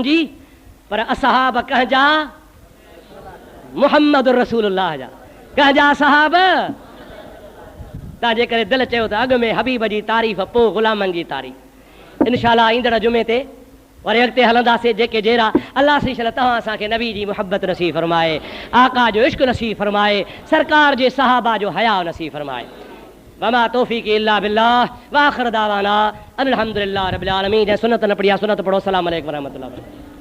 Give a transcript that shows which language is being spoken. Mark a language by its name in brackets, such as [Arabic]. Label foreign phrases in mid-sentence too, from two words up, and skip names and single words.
[Sindhi] जी पर असहाब कंहिंजा [Arabic] محمد رسول الله [Sindhi] जा कंहिंजा असहाब तव्हां जे करे दिलि चयो त अॻु में हबीब जी तारीफ़ पोइ ग़ुलामनि जी तारीफ़ इनशाअल्लाह ईंदड़ जुमे ते वरी अॻिते हलंदासीं जेके जहिड़ा अल्लाह सी शल तव्हां असांखे नबी जी मुहबत नसीब फरमाए आका जो इश्क नसीब फरमाए सरकार जे सहाबा जो हया नसीब फरमाए [Arabic] وما توفيقي إلا بالله وآخر دعوانا أن الحمد لله رب العالمين. [Sindhi] सुन्नत न पढ़िया सुन्नत पढ़ो। [Arabic] السلام عليكم ورحمة الله.